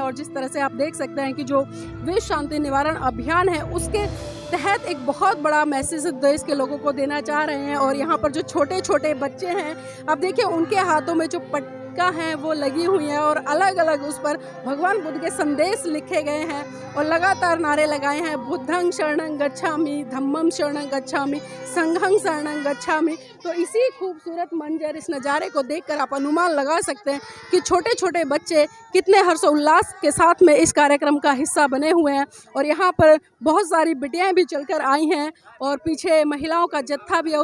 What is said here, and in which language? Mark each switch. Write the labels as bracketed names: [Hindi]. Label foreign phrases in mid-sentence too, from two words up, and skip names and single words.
[Hindi] और जिस तरह से आप देश सकते हैं कि जो विश्व शांति निवारण अभियान है उसके तहत एक बहुत बड़ा मैसेज देश के लोगों को देना चाह रहे हैं। और यहाँ पर जो छोटे छोटे बच्चे हैं, आप देखिए उनके हाथों में जो पट्टिका है वो लगी हुई है, और अलग अलग उस पर भगवान बुद्ध के संदेश लिखे गए हैं, और लगातार नारे लगाए हैं, [Pali] बुद्धं शरणं गच्छामि, धम्मं शरणं गच्छामि, संघं शरणं गच्छामि। [Hindi] तो इसी खूबसूरत मंजर, इस नज़ारे को देखकर आप अनुमान लगा सकते हैं कि छोटे छोटे बच्चे कितने हर्षोल्लास के साथ में इस कार्यक्रम का हिस्सा बने हुए हैं। और यहाँ पर बहुत सारी बिटियाएं भी चलकर आई हैं, और पीछे महिलाओं का जत्था भी है।